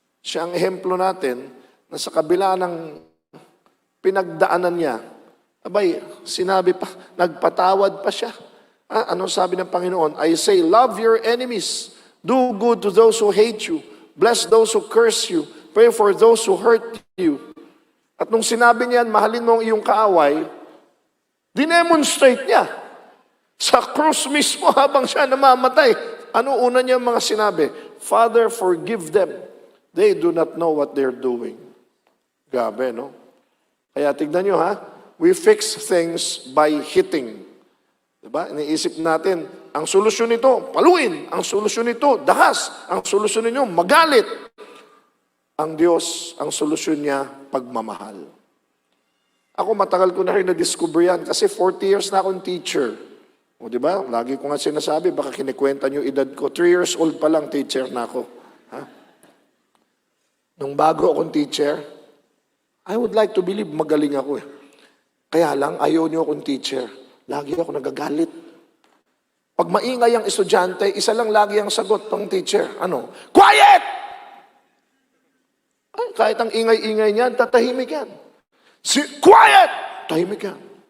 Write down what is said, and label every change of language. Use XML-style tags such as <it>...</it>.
<tl>Siya ang ehemplo natin na sa kabila ng pinagdaanan niya, abay, sinabi pa, nagpatawad pa siya. Anong sabi ng Panginoon?</tl> <en>I say, love your enemies. Do good to those who hate you. Bless those who curse you. Pray for those who hurt you.</en> <tl>At nung sinabi niyan, mahalin mo ang iyong kaaway, dinemonstrate niya. Sa krus mismo habang siya namamatay. Ano una niya mga sinabi?</tl> <en>Father, forgive them. They do not know what they're doing.</en> <tl>Grabe, no? Kaya tignan nyo ha,</tl> <en>we fix things by hitting.</en> <tl>Diba? Iniisip natin, ang solusyon nito, paluin. Ang solusyon nito, dahas. Ang solusyon ninyo, magalit. Ang Diyos, ang solusyon niya, pagmamahal. Ako matagal ko na rin na-discover yan kasi 40 years na akong teacher. O diba? Lagi ko nga sinasabi, baka kinikwenta niyo edad ko. 3 years old pa lang teacher na ako. Ha? Nung bago akong teacher,</tl> <en>I would like to believe</en> <tl>magaling ako eh. Kaya lang, ayaw niyo akong teacher. Lagi ako nagagalit. Pag maingay ang estudyante, isa lang lagi ang sagot ng teacher. Ano? Quiet! Ay, kahit ang ingay-ingay niyan, tatahimik yan. Quiet! Tahimik yan.</tl>